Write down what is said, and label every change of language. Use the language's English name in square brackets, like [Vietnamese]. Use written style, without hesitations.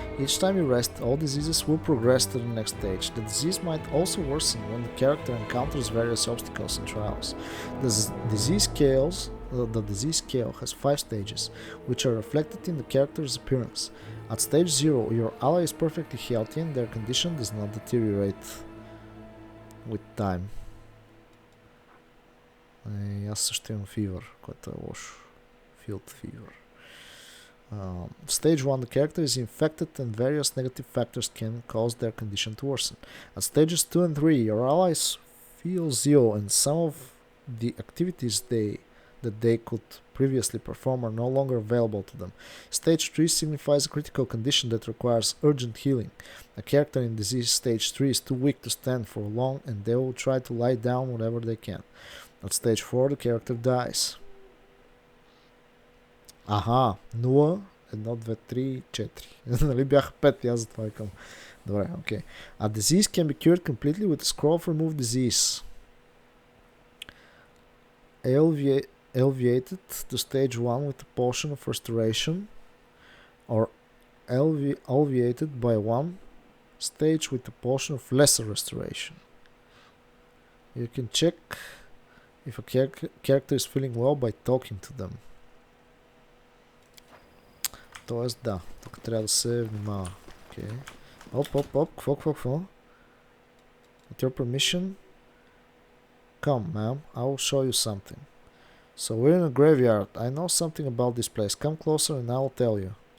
[English] Each time you rest, all diseases will progress to the next stage. The disease might also worsen when the character encounters various obstacles and trials. The disease scale has 5 stages, which are reflected in the character's appearance. At stage 0, your ally is perfectly healthy and their condition does not deteriorate with time. [Bulgarian] Аз също имам fever, което е лошо. [English] Field fever. Stage 1, the character is infected and various negative factors can cause their condition to worsen. At stages 2 and 3, your allies feel ill and some of the activities that they could previously perform are no longer available to them. Stage 3 signifies a critical condition that requires urgent healing. A character in disease stage 3 is too weak to stand for long and they will try to lie down whenever they can. At stage 4 the character dies. [Bulgarian] Аха, 0, 1, 2, 3, 4. Нали бяха 5 и аз затова викам. Добре, окей. [English] A disease can be cured completely with a scroll of remove disease. Alleviated to stage 1 with a potion of restoration, or alleviated by one stage with a potion of lesser restoration. You can check if a character is feeling well by talking to them. [Bulgarian] Тоест, да, тук трябва да се внимава. Okay. Оп, какво? [English] With your permission, come, ma'am, I will show you something. So we're in a graveyard. I know something about this place. Come closer and I will tell you.